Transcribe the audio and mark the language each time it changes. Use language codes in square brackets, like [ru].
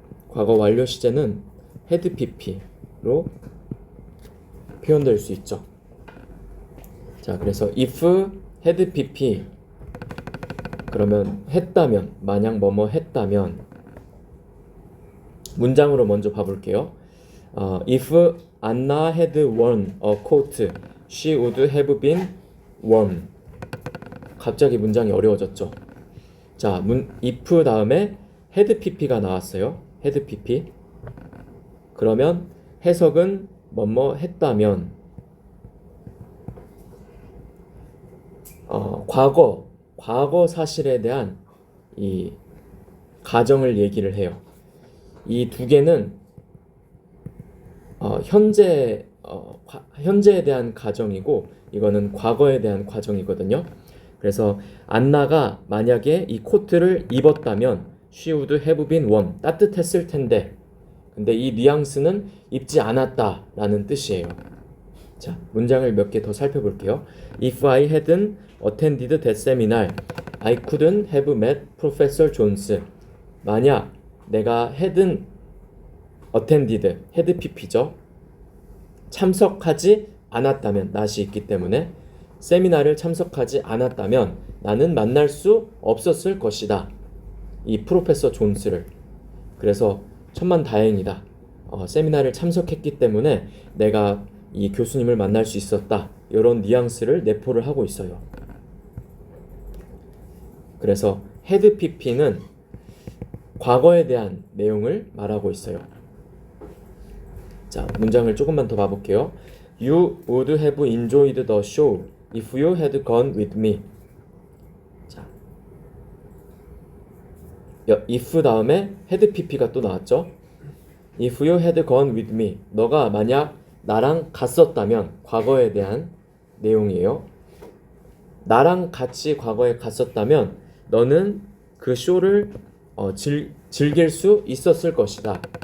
[ko] 과거 완료 시제는 had pp로 표현될 수 있죠. 자, 그래서 if had pp, 그러면 했다면, 만약 뭐뭐 했다면, 문장으로 먼저 봐볼게요. [en] If Anna had worn a coat, she would have been warm. [ko] 갑자기 문장이 어려워졌죠. 자, if 다음에 had pp가 나왔어요. [en] had pp. [ko] 그러면 해석은 뭐뭐 했다면, 과거 사실에 대한 이 가정을 얘기를 해요. 이 두 개는 현재에 대한 가정이고, 이거는 과거에 대한 과정이거든요. 그래서 안나가 만약에 이 코트를 입었다면 [en] she would have been warm, [ko] 따뜻했을 텐데, 근데 이 뉘앙스는 입지 않았다 라는 뜻이에요. 자, 문장을 몇 개 더 살펴볼게요. [en] If I hadn't attended that seminar, I couldn't have met Professor Jones. [ko] 만약 내가 hadn't attended, had pp죠. 참석하지 않았다면, not이 있기 때문에 세미나를 참석하지 않았다면 나는 만날 수 없었을 것이다. 이 프로페서 존스를. 그래서 천만다행이다. 세미나를 참석했기 때문에 내가 이 교수님을 만날 수 있었다. 이런 뉘앙스를 내포를 하고 있어요. 그래서 had pp는 과거에 대한 내용을 말하고 있어요. 자, 문장을 조금만 더 봐볼게요. [en] You would have enjoyed the show if you had gone with me. [ko] 자, if 다음에 had pp가 또 나왔죠. [en] If you had gone with me, [ko] 너가 만약 나랑 갔었다면, 과거에 대한 내용이에요. 나랑 같이 과거에 갔었다면 너는 그 쇼를 즐길 수 있었을 것이다.